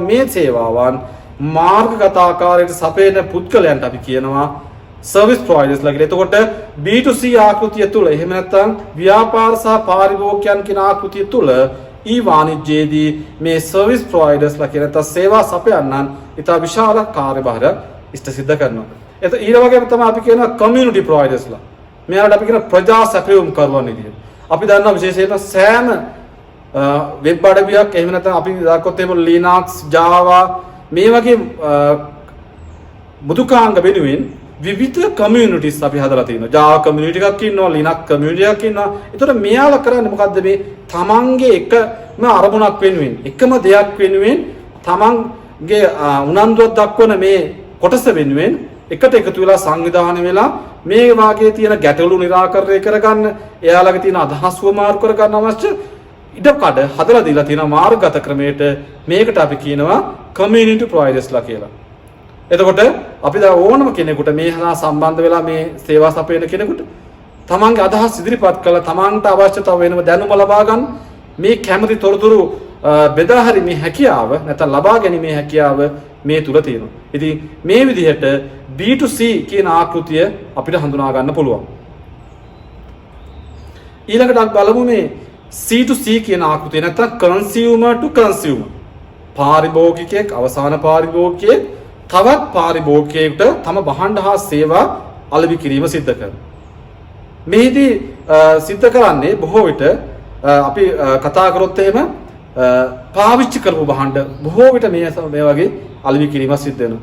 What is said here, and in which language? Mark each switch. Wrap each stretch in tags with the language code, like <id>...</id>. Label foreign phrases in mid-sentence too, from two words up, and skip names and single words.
<si>මේ සේවාවන් මාර්ගගත ආකාරයට සපයන පුද්ගලයන්ට අපි කියනවා</si> <en>service providers</en> <si>ලා කියලා. එතකොට B2C ආකෘතිය තුල එහෙම නැත්නම් ව්‍යාපාර සහ පාරිභෝගිකයන් කියන ආකෘතිය තුල ඊ වාණිජ්‍යයේදී මේ</si> <en>service providers</en> <si>ලා කියන නැත්නම් සේවා සපයන්නන් ඊට විශාල කාර්යභාරයක් ඉෂ්ට සිද්ධ කරනවා. ඊට වගේම තමයි අපි කියනවා</si> <en>community providers</en> <si>ලා. මෙයාලට අපි කියන ප්‍රජා සැපයුම් කරවන විදිහ. අපි දන්නවා විශේෂයෙන්ම සෑම වෙබ් අඩවියක් එහෙම නැත්නම් අපි දාකොත් එහෙම Linux, Java මේ වගේ මුදුකාංග වෙනුවෙන් විවිධ communities අපි හදලා තියෙනවා. Java community එකක් ඉන්නවා, Linux community එකක් ඉන්නවා. ඒතකොට මෙයාලා කරන්නේ මොකද්ද මේ තමන්ගේ එකම අරමුණක් වෙනුවෙන්, එකම දෙයක් වෙනුවෙන් තමන්ගේ උනන්දුවක් දක්වන මේ කොටස වෙනුවෙන් එකට එකතු වෙලා සංවිධානය වෙලා මේ වාගේ තියෙන ගැටලු निराකරණය කරගන්න, එයාලගේ තියෙන අදහස් වමාරු කරගන්න අවශ්‍ය ඉඩකඩ හදලා දීලා තියෙන මාර්ගගත ක්‍රමයට මේකට අපි කියනවා</si> <en>community providers</en> <si>ලා කියලා. එතකොට අපි දැන් ඕනම කෙනෙකුට මේ හා සම්බන්ධ වෙලා මේ සේවා සපයන කෙනෙකුට තමන්ගේ අදහස් ඉදිරිපත් කළා තමන්ට අවශ්‍යතාව වෙනම දැනුම ලබා ගන්න මේ කැමති තොරතුරු බෙදා හැරීමේ හැකියාව නැත්නම් ලබා ගැනීමේ හැකියාව මේ තුල තියෙනවා. ඉතින් මේ විදිහට B2C කියන ආකෘතිය අපිට හඳුනා ගන්න පුළුවන්. ඊළඟට අපි බලමු මේ C2C කියන ආකෘතිය නැත්නම්</si> <en>consumer to consumer.</en> <si>පාරිභෝගිකයෙක් අවසාන පාරිභෝගිකයෙක් තවත් පාරිභෝගිකයෙකුට තම භාණ්ඩ හා සේවා අලෙවි කිරීම සිද්ධ කරනවා. මෙහිදී සිද්ධ කරන්නේ බොහෝ විට අපි කතා කරොත් එහෙම පාවිච්චි කරපු භාණ්ඩ බොහෝ විට මේ වගේ අලෙවි කිරීම සිද්ධ වෙනවා.</si>